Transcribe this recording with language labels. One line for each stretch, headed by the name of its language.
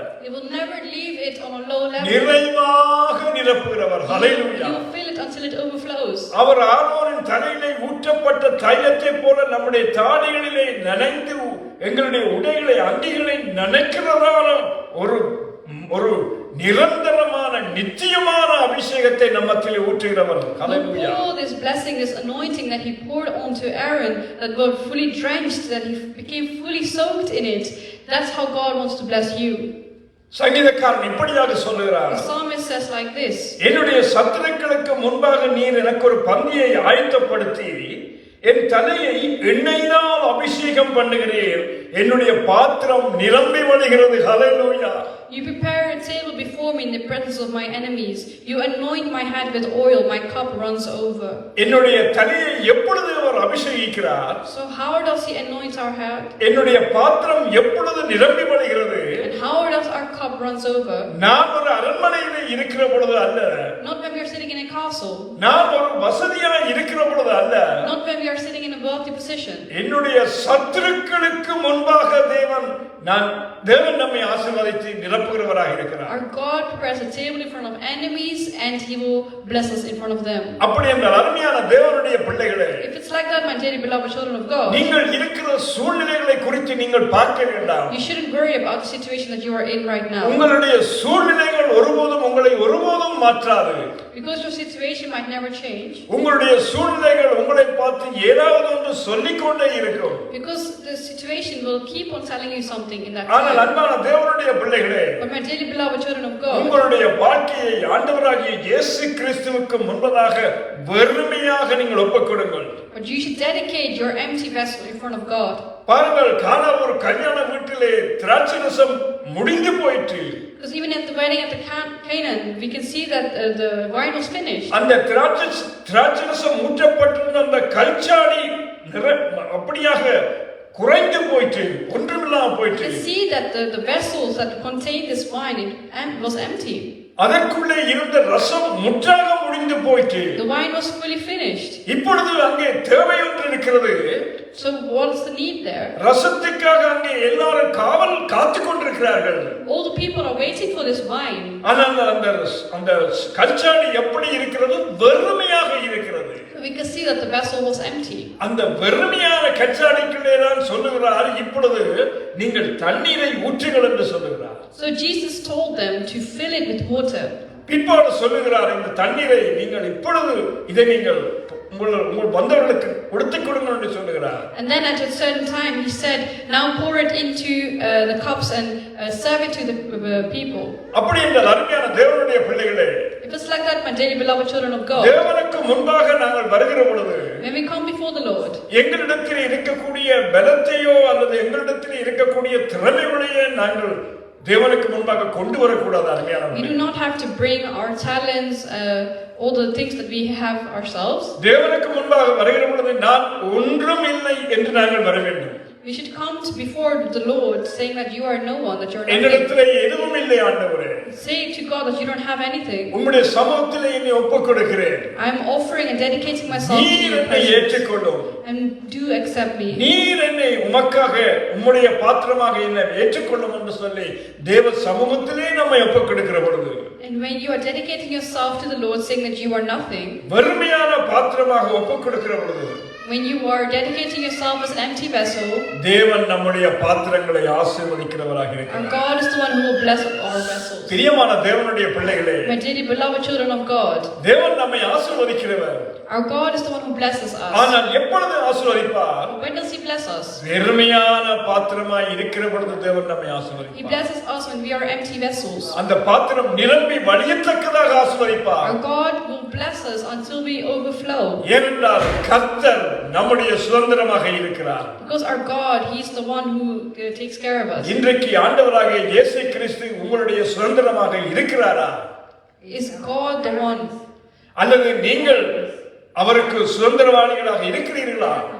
English: He will never leave it on a low level.
Tamil: நிறைவாக நிரப்புகிறவர். ஹல்லேலூயா.
English: He will fill it until it overflows.
Tamil: அவர் ஆரோனின் தலையிலே ஊற்றப்பட்ட தைலத்தை போல நம்முடைய தாடிகளிலே நனைந்து எங்களுடைய உடைகளை அங்கிகளை நனைக்கிறதான ஒரு நிரந்தரமான நித்தியமான அபிஷேகத்தை நம்மத்திலே ஊற்றுகிறவர். ஹல்லேலூயா.
English: All this blessing, this anointing that he poured onto Aaron, that were fully drenched, that he became fully soaked in it. That's how God wants to bless you.
Tamil: சங்கீதக்காரன் இப்படியாக சொல்லுகிறார்.
English: The psalmist says like this.
Tamil: என்னுடைய சத்துருக்களுக்கு முன்பாக நீர் எனக்கு ஒரு பந்தியை ஆயத்தப்படுத்தி என் தலையை எண்ணெயினால் அபிஷேகம் பண்ணுகிறீர். என்னுடைய பாத்திரம் நிரம்பி வழிகிறது. ஹல்லேலூயா.
English: You prepare a table before me in the presence of my enemies. You anoint my head with oil, my cup runs over.
Tamil: என்னுடைய தலையை எப்பொழுது அவர் அபிஷேகிக்கிறார்?
English: So how does he anoint our head?
Tamil: என்னுடைய பாத்திரம் எப்பொழுது நிரம்பி வழிகிறது?
English: And how does our cup runs over?
Tamil: நான் ஒரு அரண்மனையிலே இருக்கிற பொழுது அல்ல,
English: Not when we are sitting in a castle.
Tamil: நான் ஒரு வசதியாய் இருக்கிற பொழுது அல்ல,
English: Not when we are sitting in a wealthy position.
Tamil: என்னுடைய சத்துருக்களுக்கு முன்பாக தேவன் நம்மை ஆசீர்வதித்து நிரப்புகிறவராக இருக்கிறார்.
English: Our God prepares a table in front of enemies and he will bless us in front of them.
Tamil: அப்படி என்றால் அருமையான தேவனுடைய பிள்ளைகளே,
English: If it's like that, my dearly beloved children of God,
Tamil: நீங்கள் இருக்கிற சூழ்நிலைகளை குறித்து நீங்கள் பார்க்க வேண்டாம்.
English: you shouldn't worry about the situation that you are in right now.
Tamil: உங்களுடைய சூழ்நிலைகள் உங்களை ஒருபோதும் மாற்றாது.
English: Because your situation might never change.
Tamil: உங்களுடைய சூழ்நிலைகள் உங்களை பார்த்து ஏதாவது ஒன்று சொல்லிக்கொண்டே இருக்கும்.
English: Because the situation will keep on telling you something in that
Tamil: ஆனால்
English: time.
Tamil: அன்பான தேவனுடைய பிள்ளைகளே,
English: But my dearly beloved children of God,
Tamil: உங்களுடைய வாழ்க்கையை ஆண்டவராகிய இயேசு கிறிஸ்துவுக்கு முன்பதாக வெறுமையாக நீங்கள் ஒப்புக்கொடுங்கள்.
English: but you should dedicate your empty vessel in front of God.
Tamil: பாருங்கள், கானா ஒரு கல்யாண வீட்டிலே திராட்சரசம் முடிந்து போயிற்று.
English: Because even at the wedding at the Canaan, we can see that the wine was finished.
Tamil: அந்த திராட்சரசம் ஊற்றப்பட்டிருந்த அந்த கல்சாடி அப்படியாக குறைந்து போயிற்று, ஒன்றுமில்லாம
English: You
Tamil: போயிற்று.
English: can see that the vessels that contained this wine was empty.
Tamil: அதற்குள்ளே இருந்த ரசம் முற்றாக முடிந்து போயிற்று.
English: The wine was fully finished.
Tamil: இப்பொழுது அங்கே தேவை ஒன்று இருக்கிறது.
English: So what's the need there?
Tamil: ரசத்துக்காக அங்கே எல்லாரும் காத்து கொண்டிருக்கிறார்கள்.
English: All the people are waiting for this wine.
Tamil: ஆனால் அந்த கல்சாடி எப்படி இருக்கிறது? வெறுமையாக இருக்கிறது.
English: We can see that the vessel was empty.
Tamil: அந்த வெறுமையான கல்சாடிக்குள்ளே தான் சொல்லுகிறார், இப்பொழுது நீங்கள் தண்ணீரை ஊற்றுங்கள் என்று சொல்லுகிறார்.
English: So Jesus told them to fill it with water.
Tamil: பிற்பாடு சொல்லுகிறார், இந்த தண்ணீரை நீங்கள் இப்பொழுது இதை நீங்கள் உங்கள் வந்தவர்களுக்கு கொடுத்துக் கொடுங்கள் என்று சொல்லுகிறார்.
English: And then at a certain time he said, now pour it into the cups and serve it to the people.
Tamil: அப்படி என்றால் அருமையான தேவனுடைய பிள்ளைகளே,
English: If it's like that, my dearly beloved children of God,
Tamil: தேவனுக்கு முன்பாக நாங்கள் வருகிற பொழுது
English: when we come before the Lord,
Tamil: எங்களிடத்தில் இருக்கக்கூடிய பலத்தையோ அல்லது எங்களிடத்தில் இருக்கக்கூடிய திறமைகளையோ நாங்கள் தேவனுக்கு முன்பாக கொண்டு வரக்கூடாது.
English: we
Tamil: அருமையானவர்களே,
English: do not have to bring our talents, all the things that we have ourselves.
Tamil: தேவனுக்கு முன்பாக வருகிற பொழுது நான் ஒன்றும் இல்லை என்று நாங்கள் வர வேண்டும்.
English: We should come before the Lord saying that you are no one, that you are nothing.
Tamil: என்னிடத்திலே எதுவும் இல்லை ஆண்டவரே.
English: Say to God that you don't have anything.
Tamil: உம்முடைய சமூகத்திலே என்னை ஒப்புக்கொடுக்கிறேன்.
English: I am offering and dedicating myself to
Tamil: நீர்
English: you.
Tamil: என்னை ஏற்றுக்கொள்ளும்.
English: And do accept me.
Tamil: நீர் என்னை உமக்காக உம்முடைய பாத்திரமாக என்னை ஏற்றுக்கொள்ளும் என்று சொல்லி தேவ சமூகத்திலே நம்மை ஒப்புக்கொடுக்கிற பொழுது,
English: And when you are dedicating yourself to the Lord saying that you are nothing,
Tamil: வெறுமையான பாத்திரமாக ஒப்புக்கொடுக்கிற பொழுது,
English: when you are dedicating yourself as an empty vessel,
Tamil: தேவன் நம்முடைய பாத்திரங்களை ஆசீர்வதிக்கிறவராக
English: our God is the one who will bless our vessels.
Tamil: பிரியமான தேவனுடைய பிள்ளைகளே,
English: My dearly beloved children of God,
Tamil: தேவன் நம்மை ஆசீர்வதிக்கிறவர்.
English: our God is the one who blesses us.
Tamil: ஆனால் எப்பொழுது ஆசீர்வதிப்பார்?
English: When does He bless us?
Tamil: வெறுமையான பாத்திரமாய் இருக்கிற பொழுது தேவன் நம்மை
English: He
Tamil: ஆசீர்வதிப்பார்.
English: blesses us when we are empty vessels.
Tamil: அந்த பாத்திரம் நிரம்பி வழியத்தக்கதாக ஆசீர்வதிப்பார்.
English: Our God will bless us until we overflow.
Tamil: ஏனென்றால் கர்த்தர் நம்முடைய சுதந்திரமாக இருக்கிறார்.
English: Because our God, He is the one who takes care of us.
Tamil: இன்றைக்கு ஆண்டவராகிய இயேசு கிறிஸ்து உங்களுடைய சுதந்திரமாக இருக்கிறாரா?
English: Is God the one?
Tamil: அல்லது நீங்கள் அவருக்கு சுதந்திரவாளிகளாக இருக்கிறீர்களா?